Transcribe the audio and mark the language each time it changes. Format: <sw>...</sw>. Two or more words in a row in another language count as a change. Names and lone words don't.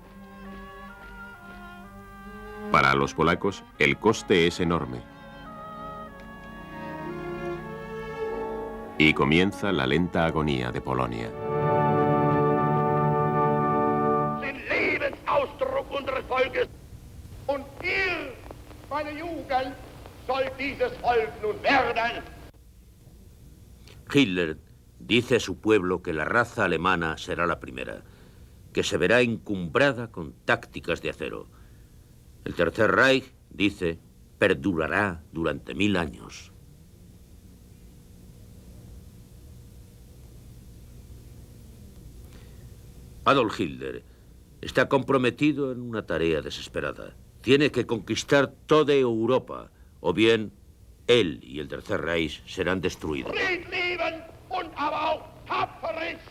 <es>Para los polacos el coste es enorme. Y comienza la lenta agonía de Polonia.</es> <de>Den Lebensausdruck unseres Volkes. Und ihr, meine Jugend, soll dieses Volk nun werden.</de> <es>Hitler dice a su pueblo que la raza alemana será la primera, que se verá encumbrada con tácticas de acero. El Tercer Reich, dice, perdurará durante 1000 años. Adolf Hitler está comprometido en una tarea desesperada. Tiene que conquistar toda Europa, o bien él y el Tercer Reich serán destruidos.</es> <de>Friedlieben und aber auch tapfer ist.</de>